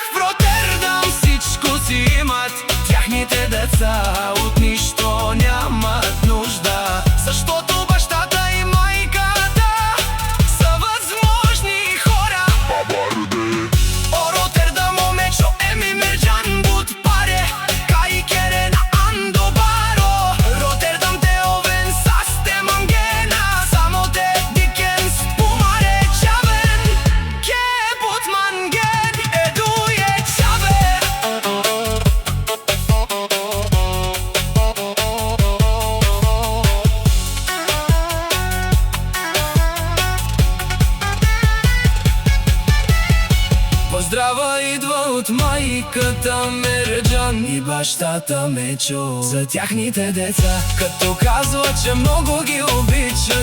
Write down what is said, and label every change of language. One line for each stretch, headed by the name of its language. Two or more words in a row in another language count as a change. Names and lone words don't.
Bulgarian: В Ротердам всичко си имат тяхните деца, от нищо нямат нужда, защото бащата и майката са възможни хора.
Romany: О Ротердам, о Мечо, еми Мерджан, буд паре, кай керена андо баро. Ротердам те овен састе мангена, само те дикенс пумаре чавен, ке буд манген, едуе чавен.
Bulgarian: Поздрава идва от майката Мерджан и бащата Мечо за тяхните деца, като казва, че много ги обичат.